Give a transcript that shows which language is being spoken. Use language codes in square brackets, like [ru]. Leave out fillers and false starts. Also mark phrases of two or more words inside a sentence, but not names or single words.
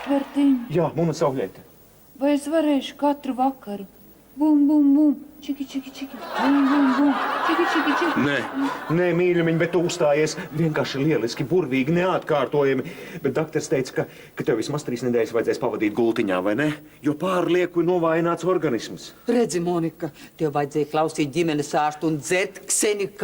[lv] Mārtiņ, Jā, Muna Saulēte. vai es varēšu katru vakaru? Bum, bum, bum, čiki, čiki, čiki, bum, bum, bum, čiki, čiki, čiki. Nē, mīļumiņ, bet tu uzstājies vienkārši lieliski, burvīgi, neatkārtojami. Bet doktors teica, ka tev vismaz 3 nedēļas vajadzēs pavadīt gultiņā, vai ne? Jo pārlieku novājināts organisms. Redzi, Monika, tev vajadzēja klausīt ģimenes ārstu un dzert ksenikalu.